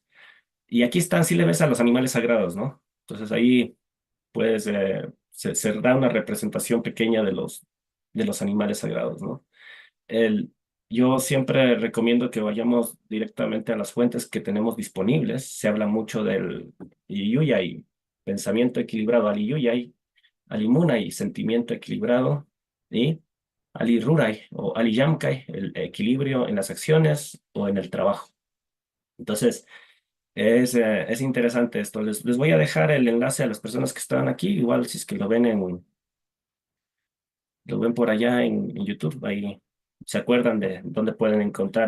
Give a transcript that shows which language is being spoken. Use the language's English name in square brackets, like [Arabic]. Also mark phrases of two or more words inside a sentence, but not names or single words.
[Spanish] Y aquí están, si le ves a los animales sagrados, ¿no? Entonces ahí, pues, se da una representación pequeña de los animales sagrados, ¿no? El, yo siempre recomiendo que vayamos directamente a las fuentes que tenemos disponibles. Se habla mucho del Yuyay, pensamiento equilibrado, al Yuyay, Alimunay, sentimiento equilibrado, y [Quechua] Ali Ruray [Spanish] o [Quechua] Ali Yamkay, [Spanish] el equilibrio en las acciones o en el trabajo. Entonces, es interesante esto. Les voy a dejar el enlace a las personas que están aquí, igual si es que lo ven por allá en YouTube, ahí se acuerdan de dónde pueden encontrar.